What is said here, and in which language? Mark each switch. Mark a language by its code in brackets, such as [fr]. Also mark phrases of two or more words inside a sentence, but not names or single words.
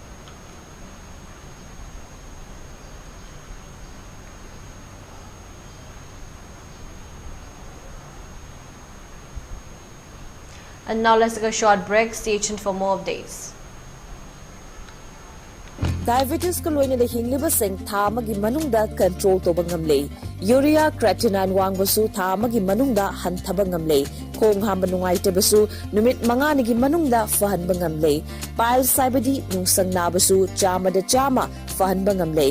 [en] And now let's take a short break. Stay tuned for more updates. [mni] Diabetes ko loina da hingliba seng tha amagi manungda control toba ngamle. Urea creatinine wangbasu tha amagi manungda hanthaba ngamle. Khong hamba nungaitabasu numit manganigi manungda fahanba ngamle. Piles saibadi nungsang nabasu chama da chama fahanba ngamle.